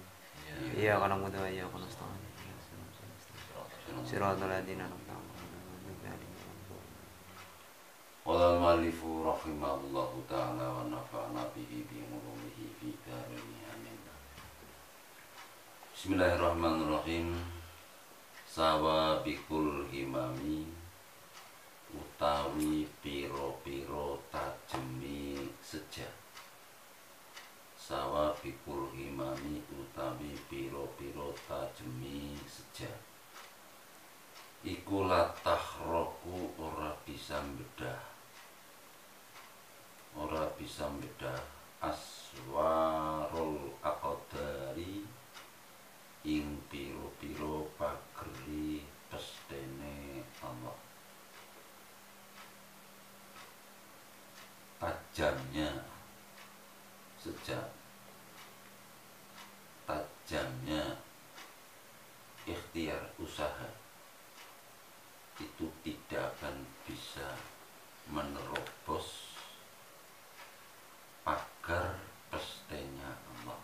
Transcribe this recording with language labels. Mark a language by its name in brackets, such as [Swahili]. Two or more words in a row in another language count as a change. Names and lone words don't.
[Arabic] إياك نعبد وإياك نستعين. صراط الذين أنعمت عليهم. قال المؤلف رحمه الله تعالى ونفعنا به بعلومه في دارين آمين. Bismillahirrahmanirrahim. سوابق الهمم [Javanese] utawi piro-piro tajemi sejak. [Arabic] سوابق الهمم [Javanese] utawi piro-piro tajemi sejak. Iku latah roku ora bisa mbedah. Ora bisa mbedah [Arabic] أسوار الأقدار [Javanese] ing piro-piro pageri pestene Allah. [Indonesian] Tajamnya sejak, tajamnya ikhtiar usaha itu tidak akan bisa menerobos pagar pestenya Allah.